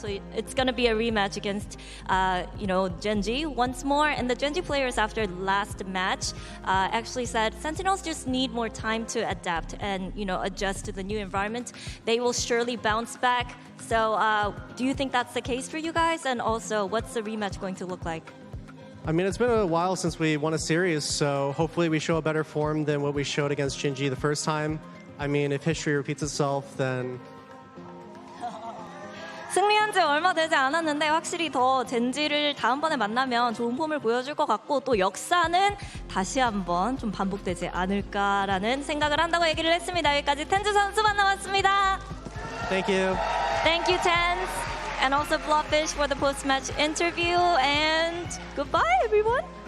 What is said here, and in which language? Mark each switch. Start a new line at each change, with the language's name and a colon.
Korean: So it's gonna be a rematch against Genji once more, and the Genji players after the last match actually said Sentinels just need more time to adapt and adjust to the new environment. They will surely bounce back. So do you think that's the case for you guys? And also, what's the rematch going to look like? I mean, it's been a while since we won a series, so hopefully we show a better form than what we showed against Genji the first time. I mean, if history repeats itself, then 승리한 지 얼마 되지 않았는데 확실히 더 젠지를 다음번에 만나면 좋은 폼을 보여줄 것 같고 또 역사는 다시 한번 좀 반복되지 않을까라는 생각을 한다고 얘기를 했습니다. 여기까지 텐즈 선수 만나봤습니다.
English: Thank you. Thank you, Tenz. And also Blobfish for the post-match interview. And goodbye, everyone.